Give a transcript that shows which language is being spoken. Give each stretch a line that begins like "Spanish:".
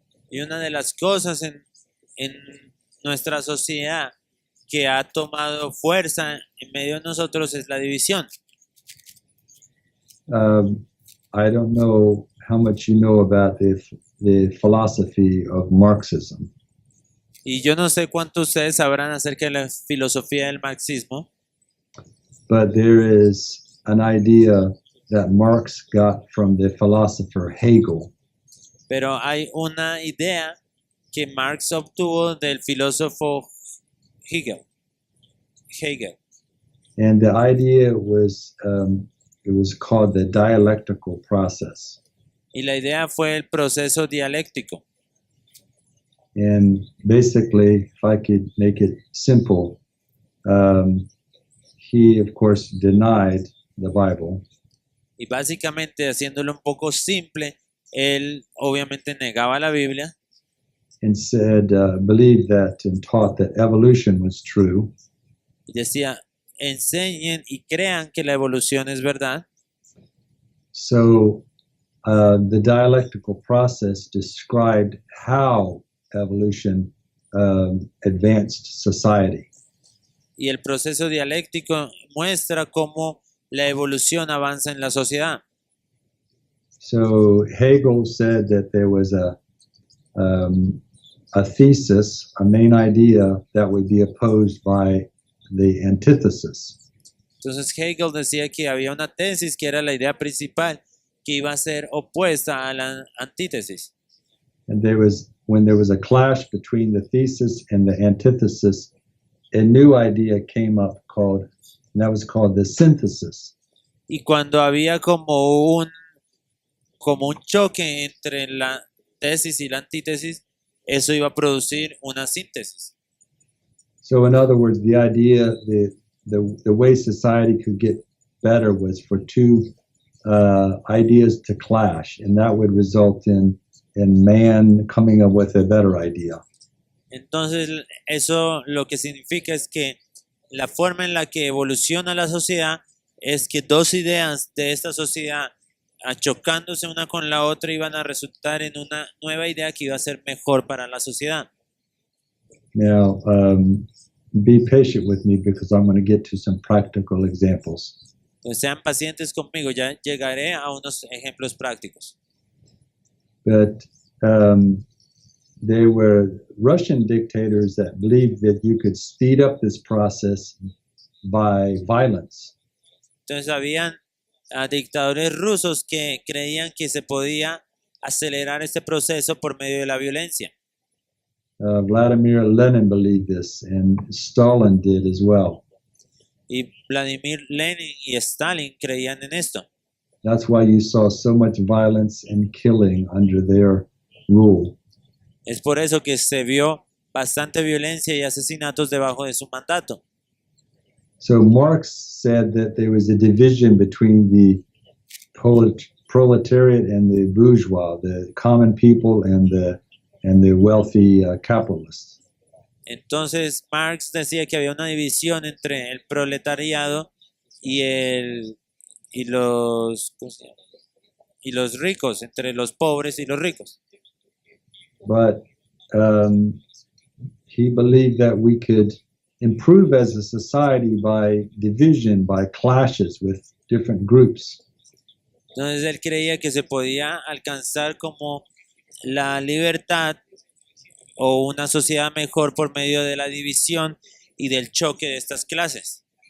Spanish: Y una de las cosas en nuestra sociedad que ha tomado fuerza en medio de nosotros es la división.
English: I don't know how much you know about the philosophy of Marxism,
Spanish: Y yo no sé cuánto ustedes sabrán acerca de la filosofía del marxismo,
English: but there is an idea that Marx got from the philosopher Hegel.
Spanish: pero hay una idea que Marx obtuvo del filósofo Hegel.
English: And the idea was, it was called the dialectical process.
Spanish: Y la idea fue el proceso dialéctico.
English: And basically, if I could make it simple, he, of course, denied the Bible.
Spanish: Y básicamente, haciéndolo un poco simple, él obviamente negaba la Biblia
English: And said, believed that and taught that evolution was true.
Spanish: y decía, enseñen y crean que la evolución es verdad.
English: So the dialectical process described how evolution advanced society.
Spanish: Y el proceso dialéctico muestra cómo la evolución avanza en la sociedad.
English: So Hegel said that there was a thesis, a main idea that would be opposed by the antithesis.
Spanish: Entonces Hegel decía que había una tesis que era la idea principal que iba a ser opuesta a la antítesis.
English: And when there was a clash between the thesis and the antithesis, a new idea came up and that was called the synthesis.
Spanish: Y cuando había como un choque entre la tesis y la antítesis, eso iba a producir una síntesis.
English: So in other words, the idea, the way society could get better was for two ideas to clash, and that would result in man coming up with a better idea.
Spanish: Entonces, eso lo que significa es que la forma en la que evoluciona la sociedad es que dos ideas de esta sociedad chocándose una con la otra iban a resultar en una nueva idea que iba a ser mejor para la sociedad.
English: Now, be patient with me because I'm going to get to some practical examples.
Spanish: Entonces, sean pacientes conmigo, ya llegaré a unos ejemplos prácticos.
English: But there were Russian dictators that believed that you could speed up this process by violence.
Spanish: Entonces, habían dictadores rusos que creían que se podía acelerar este proceso por medio de la violencia.
English: Vladimir Lenin believed this, and Stalin did as well.
Spanish: Y Vladimir Lenin y Stalin creían en esto.
English: That's why you saw so much violence and killing under their rule.
Spanish: Es por eso que se vio bastante violencia y asesinatos debajo de su mandato.
English: So Marx said that there was a division between the proletariat and the bourgeois, the common people and the wealthy capitalists.
Spanish: Entonces Marx decía que había una división entre el proletariado y los ricos, entre los pobres y los ricos.
English: But he believed that we could improve as a society by division, by clashes with different groups.
Spanish: Entonces él creía que se podía alcanzar como la libertad o una sociedad mejor por medio de la división y del choque de estas clases.